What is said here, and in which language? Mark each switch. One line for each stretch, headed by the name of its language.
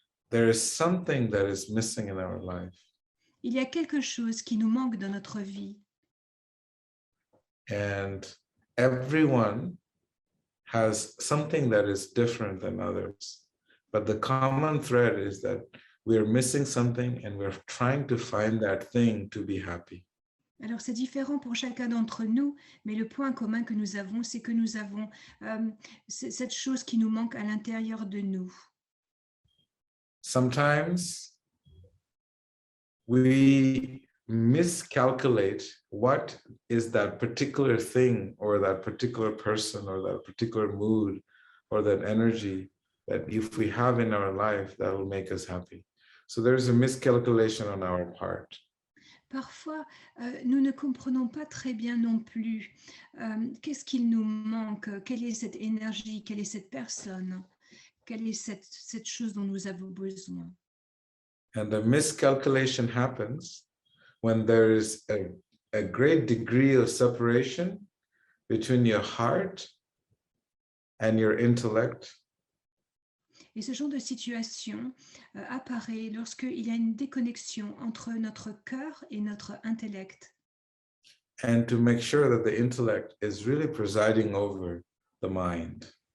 English: There is something that is missing in our life.
French: Il y a quelque chose qui nous manque dans notre vie.
English: And everyone has something that is different than others. But the common thread is that we are missing something and we're trying to find that thing to be happy.
French: Alors c'est différent pour chacun d'entre nous, mais le point commun que nous avons, c'est que nous avons cette chose qui nous manque à l'intérieur de nous.
English: Sometimes we miscalculate what is that particular thing or that particular person or that particular mood or that energy that if we have in our life, that will make us happy. So there's a miscalculation on our part.
French: Parfois, nous ne comprenons pas très bien non plus qu'est-ce qu'il nous manque, quelle est cette énergie, quelle est cette personne, quelle est cette chose dont nous avons besoin.
English: And the miscalculation happens when there is a great degree of separation between your heart and your intellect.
French: Et ce genre de situation apparaît lorsqu'il y a une déconnexion entre notre cœur et notre intellect.
English: And to make sure that the intellect is really presiding over the mind.